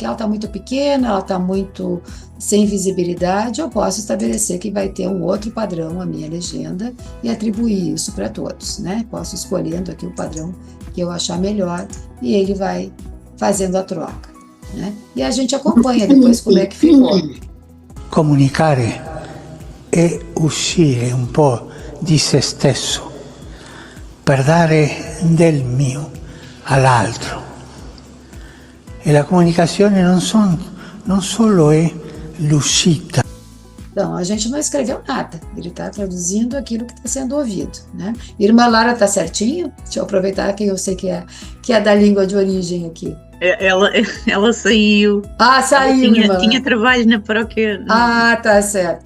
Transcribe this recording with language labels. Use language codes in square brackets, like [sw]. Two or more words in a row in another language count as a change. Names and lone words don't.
[pt] Ela está muito pequena, ela está muito sem visibilidade. Eu posso estabelecer que vai ter um outro padrão a minha legenda e atribuir isso para todos, né? Posso escolhendo aqui o padrão que eu achar melhor e ele vai fazendo a troca, né? E a gente acompanha depois como é que ficou. [it] Comunicare è uscire un po' di se stesso per dare del mio all'altro. E la comunicazione non solo è l'uscita. [pt] Então, a gente não escreveu nada, ele está traduzindo aquilo que está sendo ouvido, né? Irmã Lara, está certinho? Deixa eu aproveitar que eu sei que é da língua de origem aqui. Ela saiu. Ah, saiu, tinha trabalho na paróquia. Ah, tá certo.